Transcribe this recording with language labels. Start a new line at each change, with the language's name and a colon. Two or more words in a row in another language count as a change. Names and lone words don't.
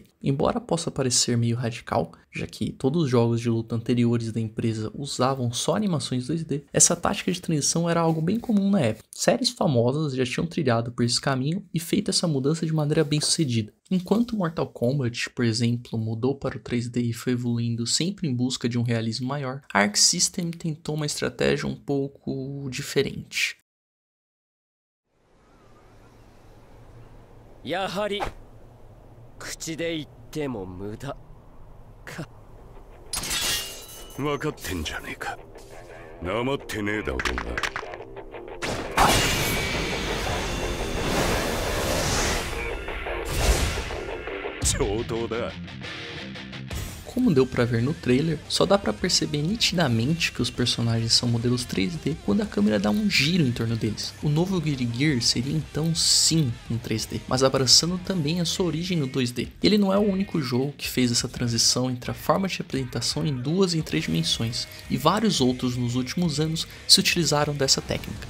Portuguese: Embora possa parecer meio radical, já que todos os jogos de luta anteriores da empresa usavam só animações 2D, essa tática de transição era algo bem comum na época. Séries famosas já tinham trilhado por esse caminho e feito essa mudança de maneira bem sucedida. Enquanto Mortal Kombat, por exemplo, mudou para o 3D e foi evoluindo sempre em busca de um realismo maior, a Arc System tentou uma estratégia um pouco diferente.
Japanese: やはり口で言っても無駄か。分かってんじゃねえか。なまってねえだろうな。上等だ。
Portuguese: Como deu pra ver no trailer, só dá pra perceber nitidamente que os personagens são modelos 3D quando a câmera dá um giro em torno deles. O novo Guilty Gear seria então sim em 3D, mas abraçando também a sua origem no 2D. Ele não é o único jogo que fez essa transição entre a forma de apresentação em 2 e 3 dimensões, e vários outros nos últimos anos se utilizaram dessa técnica.